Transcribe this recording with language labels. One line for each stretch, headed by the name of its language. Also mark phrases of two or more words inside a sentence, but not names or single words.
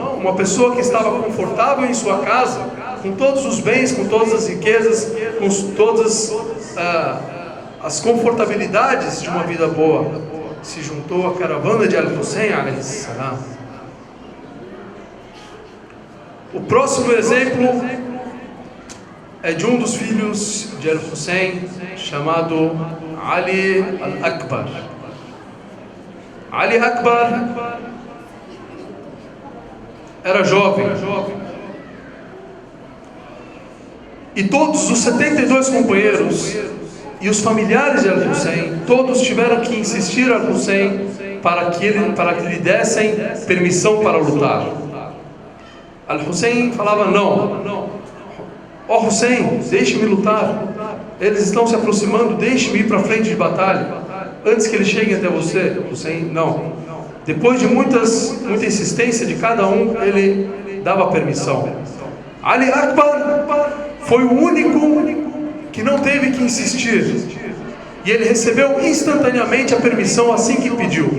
Portuguese: Uma pessoa que estava confortável em sua casa, com todos os bens, com todas as riquezas, com todas as confortabilidades de uma vida boa, se juntou à caravana de Al-Hussein
Arabic: عليه السلام.
Portuguese: O próximo exemplo é de um dos filhos de Al-Hussein, chamado Ali al-Akbar. Ali Akbar era jovem, e todos os 72 companheiros e os familiares de Al-Hussein, todos tiveram que insistir a Al-Hussein para que lhe dessem permissão para lutar. Al-Hussein falava: não, ó Hussein, deixe-me lutar, eles estão se aproximando, deixe-me ir para a frente de batalha, antes que eles cheguem até você. Hussein, não. Depois de muita insistência de cada um, ele dava permissão. Ali Akbar foi o único que não teve que insistir, e ele recebeu instantaneamente a permissão assim que pediu.